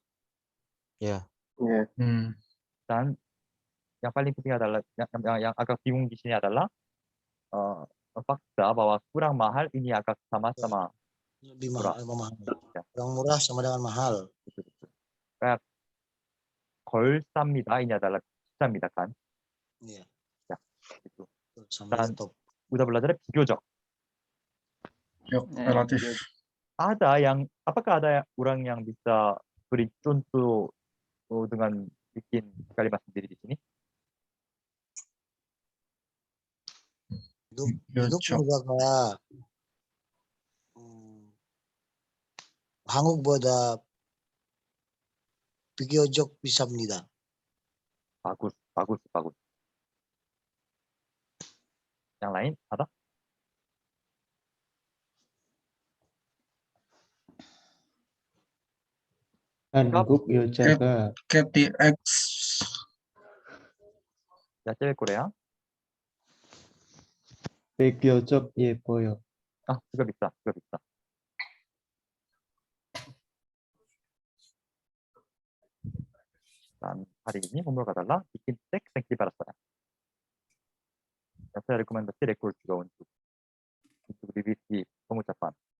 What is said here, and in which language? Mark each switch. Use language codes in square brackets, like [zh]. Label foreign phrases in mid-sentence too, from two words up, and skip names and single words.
[id] Ya. Dan yang paling penting adalah yang agak bingung di sini adalah fakta bahwa kurang mahal ini agak sama-sama lebih mahal. Kurang murah sama dengan mahal. Kayak [ko] 덜 쌉니다 [id] ini adalah 비쌉니다 kan? Iya. Ya, gitu. Dan udah belajar bi교적. Relatif. Apakah ada orang yang bisa beri contoh dengan bikin kalimat sendiri di sini? Itu juga kayak [ko] 한국보다 비교적 비쌉니다. [id] bagus. Yang lain ada? [ko] 한국 여자가 KTX. [id] Ya, cewek Korea. [ko] 비교적 예뻐요. [id] juga bisa. Dan hari ini homework adalah bikin teks yang dibalaskan. Saya rekomendasi record juga untuk revisi pengucapan.